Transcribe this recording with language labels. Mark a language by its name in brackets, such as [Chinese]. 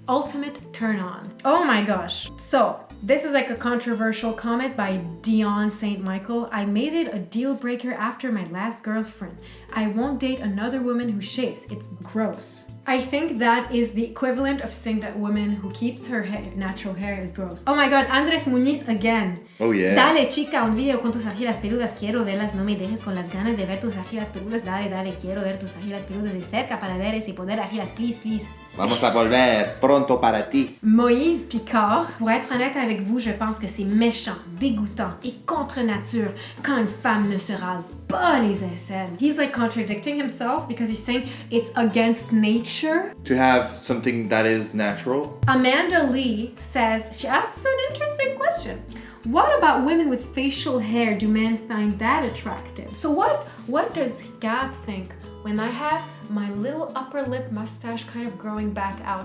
[English] Ultimate turn on. Oh my gosh. So this is like a controversial comment by Dion St. Michael. I made it a deal breaker after my last girlfriend. I won't date another woman who shaves. It's gross. I think that is the equivalent of saying that woman who keeps her hair, natural hair is gross. Oh my god, Andres Muniz again. Oh yeah. [Spanish] Dale chica, un video con tus axilas peludas, quiero verlas, no me dejes con las ganas de ver tus axilas peludas. Dale, quiero ver tus axilas peludas de cerca para ver ese poder axilas, [English] please. [Spanish] Vamos a volver pronto para ti. [French] Moïse Picard, pour être honnête avec vous, je pense que c'est méchant, dégoûtant et contre nature quand une femme ne se rase pas les aisselles. [English] He's like contradicting himself because he's saying it's against nature. To have something that is natural. Amanda Lee says, she asks an interesting question. What about women with facial hair? Do men find that attractive? So what does Gab think when I have my little upper lip mustache kind of growing back out?